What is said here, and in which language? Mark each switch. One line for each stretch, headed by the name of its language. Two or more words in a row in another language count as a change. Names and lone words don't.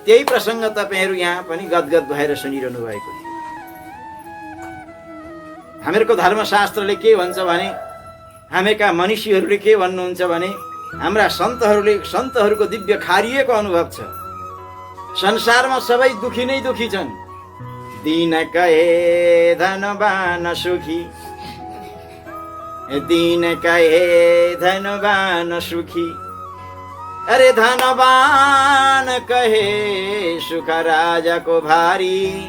Nepali: त्यही प्रसंग तपाईहरु यहाँ पनि गदगद भएर सुनिरहनु भएको थियो। हामीहरूको धर्मशास्त्रले के भन्छ भने हामीका मनीषीहरूले के भन्नुहुन्छ भने हाम्रा सन्तहरूको दिव्य खारिएको अनुभव छ। संसारमा सबै दुखी नै दुखी छन्।
Hindi: दीन कहे धनवान सुखी, दीन कहे धनवान सुखी, अरे धनवान कहे सुख राजा को भारी,